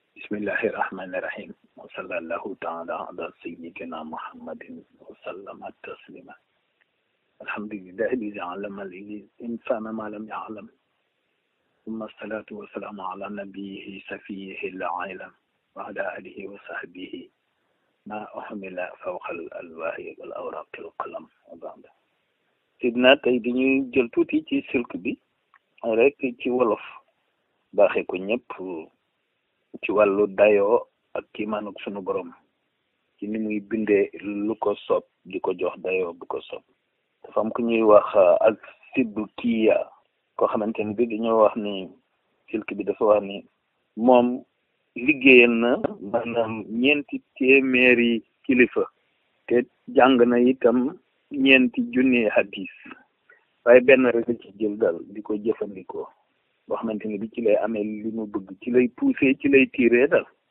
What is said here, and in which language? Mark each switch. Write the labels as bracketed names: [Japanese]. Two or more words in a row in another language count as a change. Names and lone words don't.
[Arabic] بسم الله الرحمن الرحيم وصلى الله تعالى على سيدنا محمد وسلم تسليما الحمد لله الذي علم الإنسان ما لم يعلم ثم الصلاة والسلام على نبيه صفيه العالم وعلى آله وصحبه ما أعمل فوق الألواح والأوراق القلم وبعد. [Wolof] sidna tey dañuy jël tuuti ci silk bi rek ci wolof baaxee ko ñëpp ci wàllu dayoo ak kiimaanug sunu borom ci ni muy bindee lu ko soob di ko jox dayoo bu ko soob. dafa am ku ñuy wax ak siddu kiya koo xamante ni bi dañoo wax ni silk bi dafa wax ni moom liggéeyal na maanaam 4 téeméeri kilifa te jàng na itam 4 junni hadis waaye benn rek ci jël dal di ko jëfandikoo boo xamante ni bi ci lay amee li mu bëgg ci lay poussé ci lay tiré dal